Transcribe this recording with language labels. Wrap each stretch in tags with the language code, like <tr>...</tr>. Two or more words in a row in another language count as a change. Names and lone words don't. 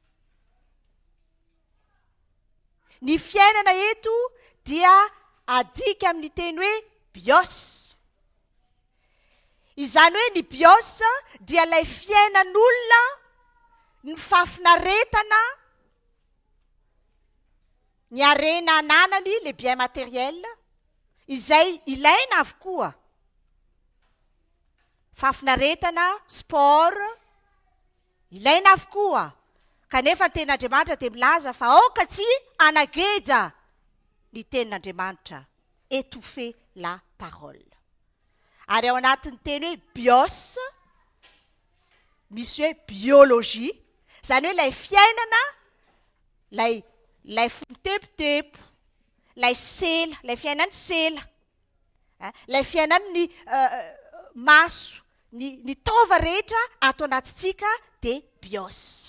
<mg>Ny fiainana eto dia adika amin'ny teny hoe bios. Izany hoe ny bios dia ilay fiainan'olona, ny fahafinaretana, ny arena ananany,</mg> <fr>les biens matériels,</fr> <mg>izay ilaina avokoa. Fahafinaretana, sport, ilaina avokoa. Kanefa ny tenin'Andriamanitra dia milaza fa aoka tsy anageja ny tenin'Andriamanitra.</mg> <fr>Étouffer la parole.</fr> <mg>Ary ao anatin'ny teny hoe bios, misy hoe biologie, izany hoe ilay fiainana, ilay fotepotepo, ilay sela, ilay fiainan'ny sela, ilay fiainan'ny maso, ny taova rehetra ato anatintsika dia bios.</mg>